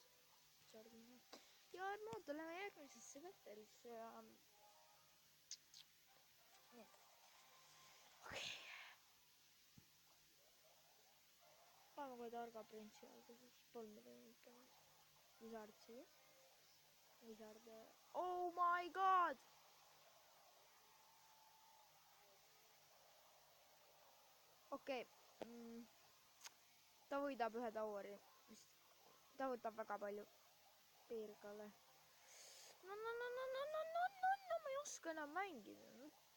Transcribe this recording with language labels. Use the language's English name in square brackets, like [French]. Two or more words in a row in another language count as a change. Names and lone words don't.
[Estonian] Ja et muuta, läheme järgmisesse battle'isse ja... Nii. Okei. Paneme kohe targa printsi alguses. Polnud ikka. Visard siia. Visard... [English] Oh my god! [Estonian] Okei. Ta võidab ühe toweri. Ta võtab väga palju piirgale. No, ma ei oska enam mängida.